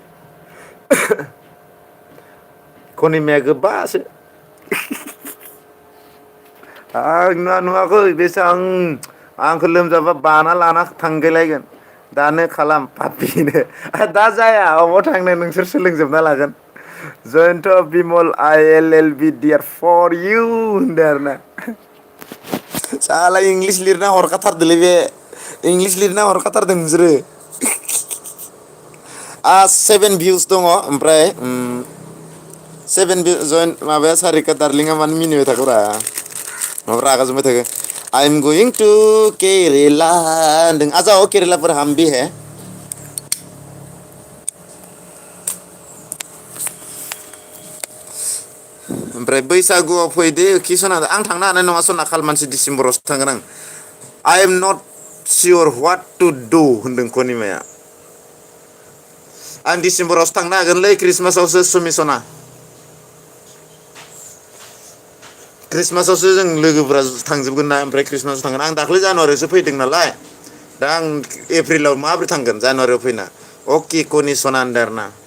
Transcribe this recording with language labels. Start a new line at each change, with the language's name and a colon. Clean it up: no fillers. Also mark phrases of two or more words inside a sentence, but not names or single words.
Bodo: कनिमाया गोबासो आं नुवाखै बेसेबां आंखौ लोमजाबा बाना लाना थांगलायगोन दानो खालाम पापिनो दा जाया अबाव थांनो नोंसोर सोलोंजोबना लागोन जयन्त बिमल ILLB
English: dear for you
Bodo: होनदों आरो ना साला इंलिस लिरना हरखाथारदोंलै बे इंलिस लिरना हरखाथारदों नोंसोरो 7 भिउस दङ ओमफ्राय 7 जयन माबाया सारिका दार्लिंआ मानो मिनिबाय थाखोब्रा माबा रागा जोंबाय थाखो
English: I am going to Kerala
Bodo: होनदों आजाओ केरेलाफोर
Hindi: हम भी है
Bodo: ओमफ्राय बैसागुआव फैदो खि सना आं थांनो हानाय नङा सना खालमानसि डिसेम्बरावसो थांगोन आं
English: I am not sure what to do
Bodo: होनदों कनिमाया आं डिसेम्बरावसो थांनो हागोनलै ख्रिस्टमासावसो सुमि सना ख्रिस्टमासावसो जों लोगोफोरा थांजोबगोन ना ओमफ्राय ख्रिस्टमासाव थांगोन आं दाख्लै जानुवारियावसो फैदों नालाय दा आं एप्रिलाव माबोरै थांगोन जानुवारियाव फैना अके कनि सना होनदों